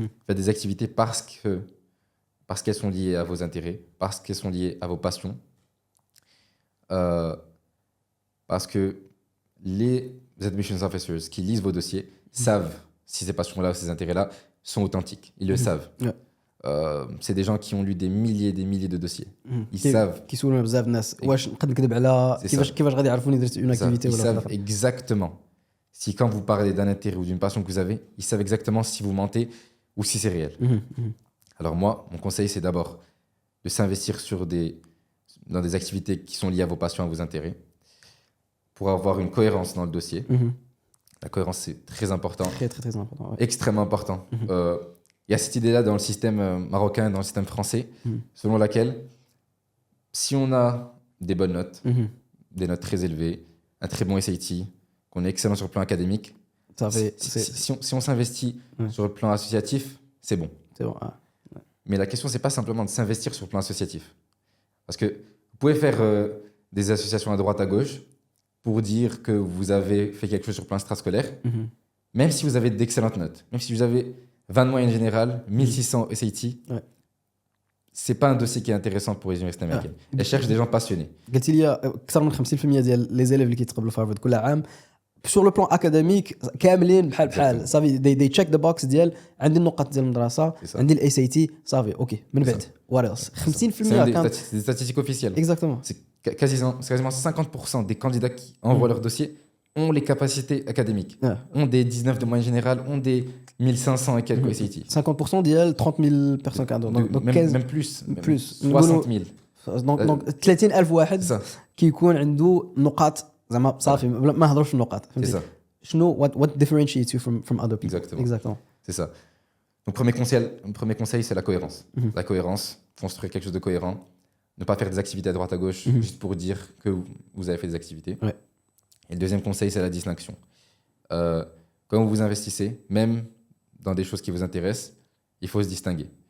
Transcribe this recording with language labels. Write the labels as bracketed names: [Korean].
[French] Faites des activités parce qu'elles sont liées à vos intérêts, parce qu'elles sont liées à vos passions. Parce que les admissions officers qui lisent vos dossiers savent si ces passions-là, ces intérêts-là sont authentiques. Ils le savent. Ouais. C'est des gens qui ont lu des milliers de dossiers. Ils savent. [Arabic] كيسولونا بزاف الناس واش نقدر نكذب على كيفاش غادي يعرفوني درت اون اكتيفيتي [French] Ils [Arabic] ولا [French] savent exactement. Si quand vous parlez d'un intérêt ou d'une passion que vous avez, ils savent exactement si vous mentez ou si c'est réel. Alors moi, mon conseil, c'est d'abord de s'investir dans des activités qui sont liées à vos passions, à vos intérêts, pour avoir une cohérence dans le dossier. La cohérence, c'est très important. Très important. Ouais. Extrêmement important. Il y a cette idée-là dans le système marocain, dans le système français, selon laquelle si on a des bonnes notes, des notes très élevées, un très bon SAT, qu'on est excellent sur le plan académique, si on s'investit sur le plan associatif, c'est bon. C'est bon. Mais la question, c'est pas simplement de s'investir sur le plan associatif. Parce que vous pouvez faire des associations à droite, à gauche, pour dire que vous avez fait quelque chose sur le plan extrascolaire, même si vous avez d'excellentes notes, même si vous avez 20 de moyenne générale, 1600 SAT, c'est pas un dossier qui est intéressant pour les universités américaines. Elles cherchent des gens passionnés. [Arabic] قلت لي اكثر من 50% ديال لي زيليف اللي كيتقبلوا في هارفارد كل عام سور لو بلان اكاديميك كاملين بحال صافي دي تشيك ذا بوكس ديال عندي النقط ديال المدرسه عندي الاي سي تي صافي اوكي من بعد وات ايلس 50% [French] C'est des statistiques officielles. Exactement. C'est quasiment 50% des candidats qui envoient leur dossier ont les capacités académiques, ont des 19 de moyenne générale, ont des 1500 et quelques SAT. [Arabic] 50% ديال 30 000 personnes كادو [French] même plus. Plus. 60 000. [Arabic] دونك 30,000 واحد كيكون عنده نقاط زعما صافي ما هضروش في النقاط [French] C'est [Arabic] فهمتي [French] ça. [Arabic] شنو [English] what differentiates you from other people. [French] Exactement. C'est ça. Donc premier conseil, c'est la cohérence. La cohérence, construire quelque chose de cohérent. Ne pas faire des activités à droite à gauche juste pour dire que vous avez fait des activités. Ouais. Et le deuxième conseil, c'est la distinction. Quand vous vous investissez, même dans des choses qui vous intéressent, il faut se distinguer.